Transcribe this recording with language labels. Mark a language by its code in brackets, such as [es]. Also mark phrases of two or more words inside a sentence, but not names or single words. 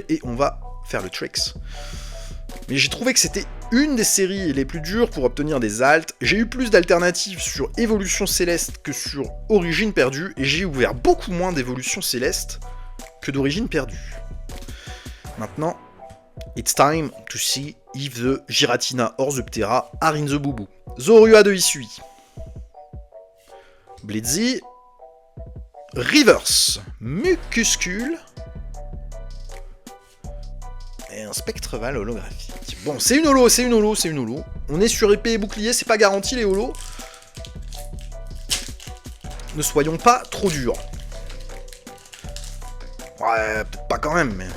[fr] Et on va faire le tricks. Mais j'ai trouvé que c'était une des séries les plus dures pour obtenir des altes. J'ai eu plus d'alternatives sur Évolution Céleste que sur Origine perdue. Et j'ai ouvert beaucoup moins d'Évolution Céleste que d'Origine perdue. Maintenant, [en] it's time to see if the Giratina or the Ptera are in the boubou. [fr] Zorua de Isui. Blitzy. Reverse. Mucuscule. Et un Spectreval holographique. Bon, c'est une holo, c'est une holo, c'est une holo. On est sur épée et bouclier, c'est pas garanti les holos. Ne soyons pas trop durs. Ouais, peut-être pas quand même, mais...